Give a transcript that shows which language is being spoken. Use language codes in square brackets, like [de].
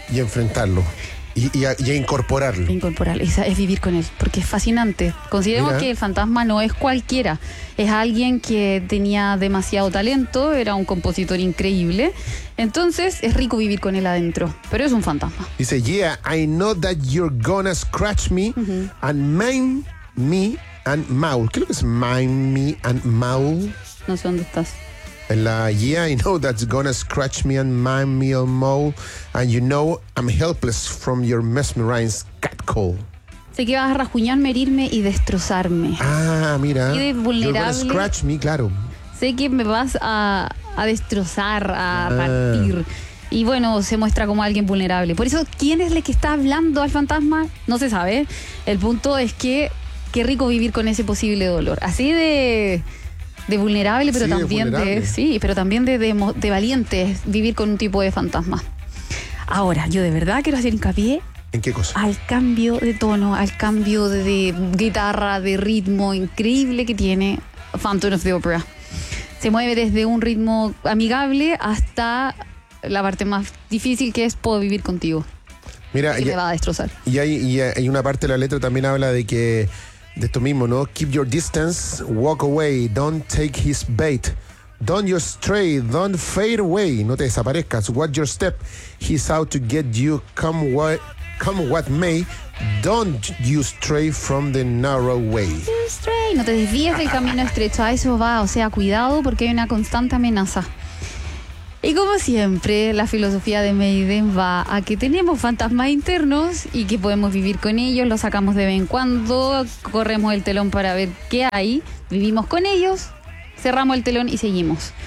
[es] Y enfrentarlo. Y a incorporarlo. Es vivir con él, porque es fascinante. Consideremos que el fantasma no es cualquiera. Es alguien que tenía demasiado talento, era un compositor increíble. Entonces, es rico vivir con él adentro, pero es un fantasma. Dice, [en] yeah, I know that you're gonna scratch me and mime me and maul. [es] ¿Qué es lo que es [en] mime me and maul? [es] No sé dónde estás. En la [en] yeah, I know that's gonna scratch me and mime me and maul, and you know I'm helpless from your mesmerized catcall. [es] Sé que vas a rasguñarme, herirme y destrozarme. Ah, mira. Y de vulnerable. [en] You're gonna scratch me, [es] claro. Sé que me vas a destrozar, partir. Y bueno, se muestra como alguien vulnerable. Por eso, ¿quién es el que está hablando al fantasma? No se sabe. El punto es que qué rico vivir con ese posible dolor. Así de... De vulnerable, pero sí, también de vulnerable. Sí, pero también de valiente vivir con un tipo de fantasma. Ahora, yo de verdad quiero hacer hincapié. ¿En qué cosa? Al cambio de tono, al cambio de guitarra, de ritmo increíble que tiene Phantom of the Opera. Se mueve desde un ritmo amigable hasta la parte más difícil, que es puedo vivir contigo. Mira, que te va a destrozar. Y hay una parte de la letra también habla de que de esto mismo, ¿no? [en] Keep your distance, walk away, don't take his bait. Don't you stray, don't fade away. [es] No te desaparezcas, [en] watch your step. He's out to get you, come what may. Don't you stray from the narrow way. [es] No te desvíes del camino estrecho, a eso va. O sea, cuidado porque hay una constante amenaza. Y como siempre, la filosofía de Maiden va a que tenemos fantasmas internos y que podemos vivir con ellos, los sacamos de vez en cuando, corremos el telón para ver qué hay, vivimos con ellos, cerramos el telón y seguimos.